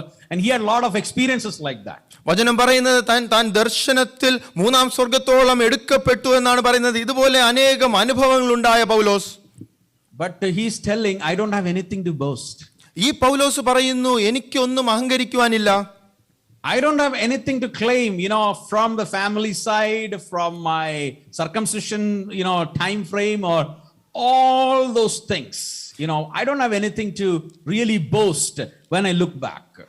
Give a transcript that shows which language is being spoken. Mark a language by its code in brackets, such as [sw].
[en] And he had a lot of experiences like that. [ml] വചനം പറയുന്നത് താൻ ദർശനത്തിൽ 3-ാം സ്വർഗ്ഗത്തോളം എടുക്കപ്പെട്ടു എന്നാണ് പറയുന്നത്. ഇതുപോലെ അനേകം അനുഭവങ്ങൾ ഉണ്ടായ പൗലോസ്. [en] But he's telling, I don't have anything to boast. [ml] ഈ പൗലോസ് പറയുന്നു, എനിക്കൊന്നും അഹങ്കരിക്കുവാനില്ല. [en] I don't have anything to claim, from the family side, from my circumcision, time frame, or all those things. I don't have anything to really boast when I look back.